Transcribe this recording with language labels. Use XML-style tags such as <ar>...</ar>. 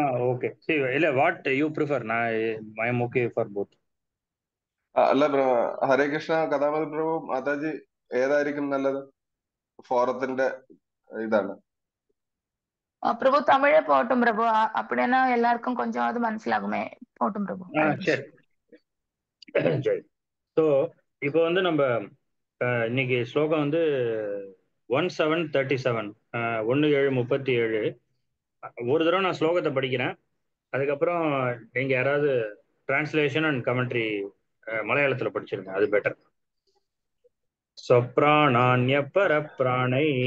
<en>okay</en> <ta>சரி இல்ல</ta> <en>what you prefer நான் I am okay for both</en> <ml>അല്ല ഹരേ കൃഷ്ണ കഥാമതി പ്രഭു മാതാജി ഏതായിരിക്കും നല്ലത് ഫോറത്തിന്റെ ഇതാണ്</ml> <ta>பிரபு தமிழே போகட்டும் பிரபு. அப்படின்னா எல்லாருக்கும் கொஞ்சமாவது மனசிலாகுமே. போகட்டும் பிரபு. சரி சரி ஸோ இப்போ வந்து நம்ம இன்னைக்கு ஸ்லோகம் வந்து 1737 1737 ஒரு தடவை நான் ஸ்லோகத்தை படிக்கிறேன் அதுக்கப்புறம் நீங்க யாராவது டிரான்ஸ்லேஷன் அண்ட் கமெண்ட்ரி மலையாளத்துல படிச்சிருங்க அது பெட்டர்</ta> <sa>स्वप्राणान्यपरप्राणै</sa>